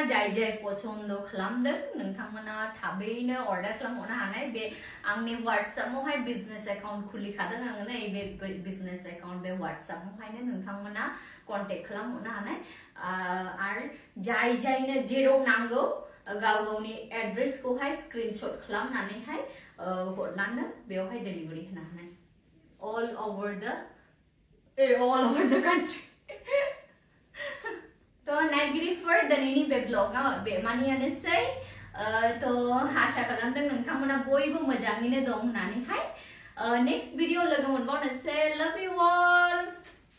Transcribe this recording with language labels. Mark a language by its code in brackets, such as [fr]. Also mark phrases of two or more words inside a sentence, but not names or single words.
[brx] जाय जाय पसन्द खालामदों नोंथांमोना थाबैनो अर्डार खालामहरनो हानाय बे आंनि WhatsApp-आवहाय [en] business account [brx] खुलिखादों आङो नै बे [en] business account [brx] बे WhatsApp-आवहायनो नोंथांमोना कन्टेक्ट खालामहरनो हानाय आरो जाय जायनो जेराव नांगौ गाव गावनि एड्रेसखौहाय स्क्रिनशट खालामनानैहाय हरलानो बेवहाय डेलिभारि होनो हानाय all [en] over the country [brx] तो नायगिरिफोर दिनैनि बे ब्लगआव बेमानियानोसै तो आसा खालामदों नोंथांमोना बयबो मोजाङैनो दं होननानैहाय [en] next video [brx] लोगो मोनबावनोसै [en] love you all